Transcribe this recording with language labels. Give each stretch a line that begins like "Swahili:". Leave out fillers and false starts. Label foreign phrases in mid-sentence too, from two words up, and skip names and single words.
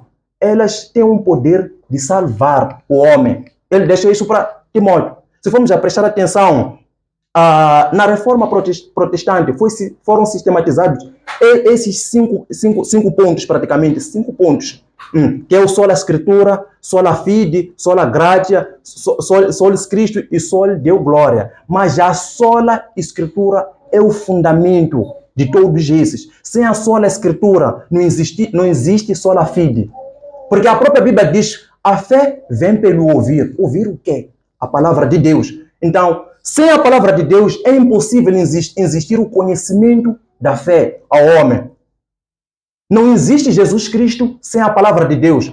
Portuguese: Elas têm um poder de salvar o homem. Ele deixa isso para Timóteo.
Latin: Se formos a prestar atenção, na reforma protestante foram sistematizados esses cinco pontos, praticamente, 5 pontos, que é o sola escritura, sola fide, sola gratia, solis Cristo e sol deu glória.
Portuguese: Mas a
Latin: sola escritura
Portuguese: é o fundamento de todos esses. Sem a
Latin: sola escritura
Portuguese: não existe
Latin: sola fide.
Portuguese: Porque a própria Bíblia diz, a fé vem pelo ouvir. Ouvir o quê? A palavra de Deus. Então, sem a palavra de Deus, é impossível existir o conhecimento da fé ao homem. Não existe Jesus Cristo sem a palavra de Deus.